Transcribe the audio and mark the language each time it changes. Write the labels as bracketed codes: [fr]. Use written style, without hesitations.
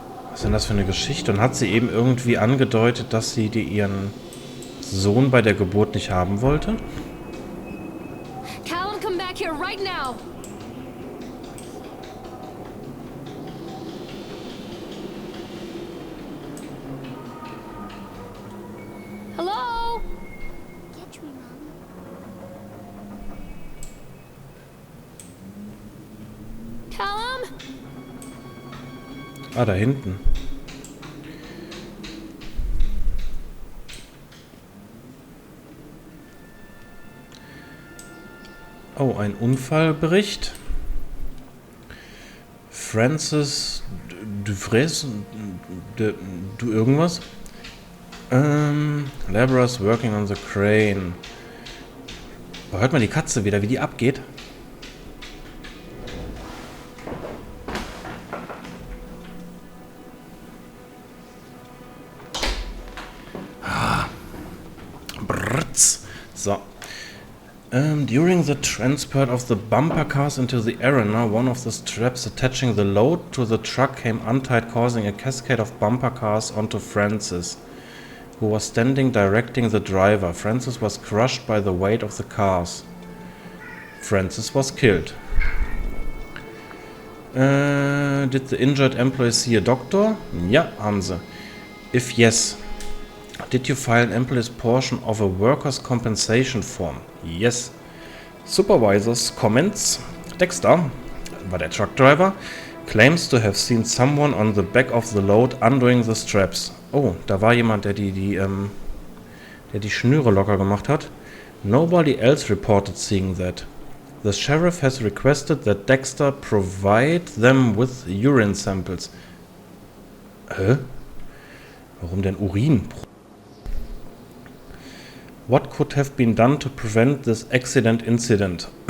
[de] Was ist denn das für eine Geschichte? Und hat sie eben irgendwie angedeutet, dass sie ihren Sohn bei der Geburt nicht haben wollte? [en] Callum, come back here right now. Hello? Catch me, Mommy. Callum? [de] Ah, da hinten. Oh, ein Unfallbericht. Francis Dufresne, du irgendwas? [en] Laborers working on the crane. [de] Oh, hört man die Katze wieder, wie die abgeht? Brrtz. So. [en] During the transport of the bumper cars into the arena, one of the straps attaching the load to the truck came untied, causing a cascade of bumper cars onto Francis, who was standing directing the driver. Francis was crushed by the weight of the cars. Francis was killed. Did the injured employee see a doctor? [de] Ja, haben sie. [en] If yes, did you file an employee's portion of a workers' compensation form? Yes. Supervisor's comments. Dexter, [de] war der [en] truck driver, claims to have seen someone on the back of the load undoing the straps. Oh, da war jemand, der die Schnüre locker gemacht hat. Nobody else reported seeing that. The sheriff has requested that Dexter provide them with urine samples. [de] Hä? Warum denn Urin? [en] What could have been done to prevent this incident?